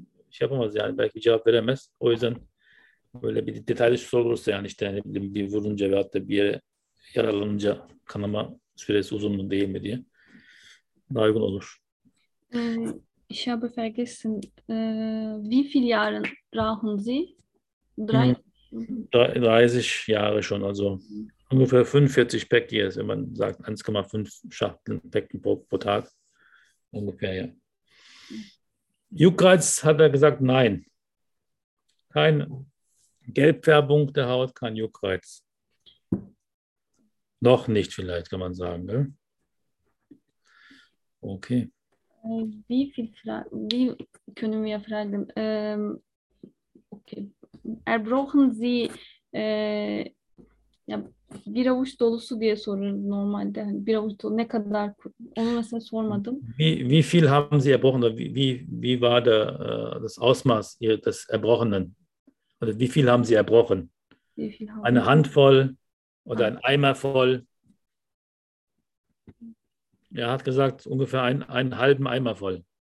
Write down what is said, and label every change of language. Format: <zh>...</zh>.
<tr>şey yapamaz yani, belki cevap veremez. O yüzden böyle bir detaylı sorulursa yani işte hani bir vurunca veyahut da bir yere yaralanınca kanama süresi uzun mu değil mi diye daha uygun olur.</tr> <de>Ich habe vergessen, wie viele Jahre brauchen Sie? 30 Jahre schon, also ungefähr 45 Päckchen, wenn man sagt 1,5 Schachteln Päckchen pro Tag. Ungefähr, ja. Juckreiz hat er gesagt, nein. Keine Gelbfärbung der Haut, kein Juckreiz. Noch nicht vielleicht, kann man sagen. Gell? Okay. Wie viel Fragen, wie können wir fragen?</de> <tr>Okay.</tr> <de>Erbrochen Sie ja,</de> <tr>bir avuç dolusu diye sorun normalde. Yani bir avuç dolu ne kadar, onu mesela sormadım.</tr> <de>Wie viel haben Sie erbrochen? Wie war der, das Ausmaß des Erbrochenen? Oder wie viel haben Sie erbrochen? Eine Handvoll oder ein Eimer voll? Er hat gesagt, ungefähr einen halben Eimer voll.</de>